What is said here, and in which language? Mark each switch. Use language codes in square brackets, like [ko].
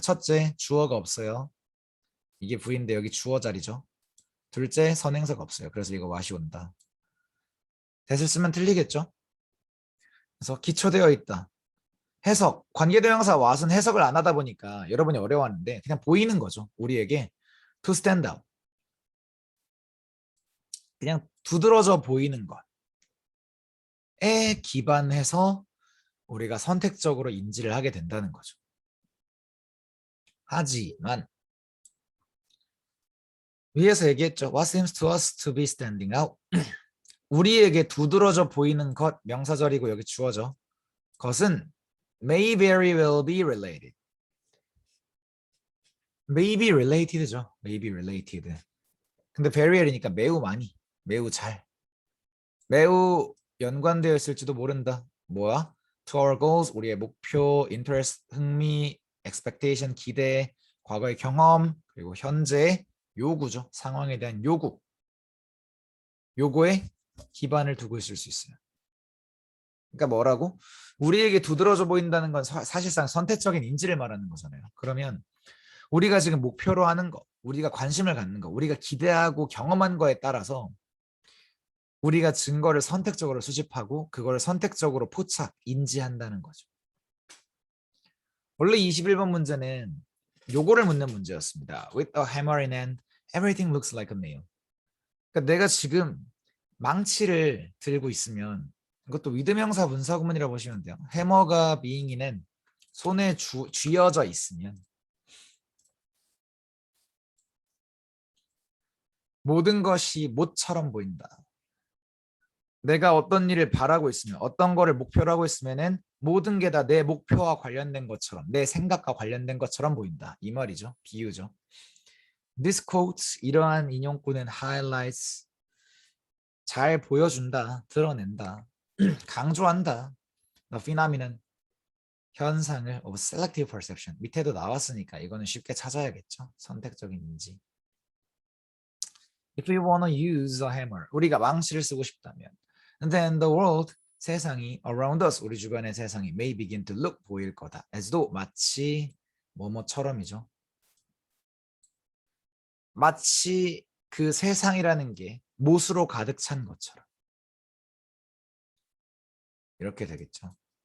[ko] 첫째, 주어가 없어요. 이게 부인데 여기 주어 자리죠. 둘째, 선행사가 없어요. 그래서 이거 what이 온다. that을 쓰면 틀리겠죠? 그래서 기초되어 있다. 해석, 관계대명사 what은 해석을 안 하다 보니까 여러분이 어려워하는데 그냥 보이는 거죠. 우리에게 [en] to stand out. [ko] 그냥 두드러져 보이는 것에 기반해서 우리가 선택적으로 인지를 하게 된다는 거죠. 하지만 위에서 얘기했죠. [en] What seems to us to be standing out. [ko] 우리에게 두드러져 보이는 것, 명사절이고 여기 주어져. 것은 [en] may very well be related. may be related죠. may be related. [ko] 근데 very well이니까 매우 많이, 매우 잘, 매우 연관되어 있을지도 모른다. 뭐야? [en] To our goals, [ko] 우리의 목표, interest, 흥미, expectation, 기대, 과거의 경험, 그리고 현재 요구죠. 상황에 대한 요구. 요거에 기반을 두고 있을 수 있어요. 그러니까 뭐라고? 우리에게 두드러져 보인다는 건 사실상 선택적인 인지를 말하는 거잖아요. 그러면 우리가 지금 목표로 하는 거, 우리가 관심을 갖는 거, 우리가 기대하고 경험한 거에 따라서 우리가 증거를 선택적으로 수집하고 그걸 선택적으로 포착, 인지한다는 거죠. 원래 21번 문제는 요거를 묻는 문제였습니다. [en] With a hammer in hand, everything looks like a nail. [ko] 그러니까 내가 지금 망치를 들고 있으면 이것도 위드명사 분사구문이라고 보시면 돼요. 해머가 being이는 손에 쥐어져 있으면 모든 것이 못처럼 보인다. 내가 어떤 일을 바라고 있으면 어떤 거를 목표로 하고 있으면은 모든 게 다 내 목표와 관련된 것처럼 내 생각과 관련된 것처럼 보인다. 이 말이죠. 비유죠. [en] This quote, [ko] 이러한 인용구는 highlights, 잘 보여준다, 드러낸다, 강조한다. [en] The phenomenon, [ko] 현상을 [en] of selective perception. [ko] 밑에도 나왔으니까 이거는 쉽게 찾아야겠죠. 선택적인 인지. [en] If we want to use a hammer, [ko] 우리가 망치를 쓰고 싶다면 [en] then the world, [ko] 세상이 [en] around us, [ko] 우리 주변의 세상이 [en] may begin to look, [ko] 보일 거다. [en] as though, [ko] 마치 뭐뭐처럼이죠. 마치 그 세상이라는 게 못으로 가득 찬 것처럼. 이렇게 되겠죠.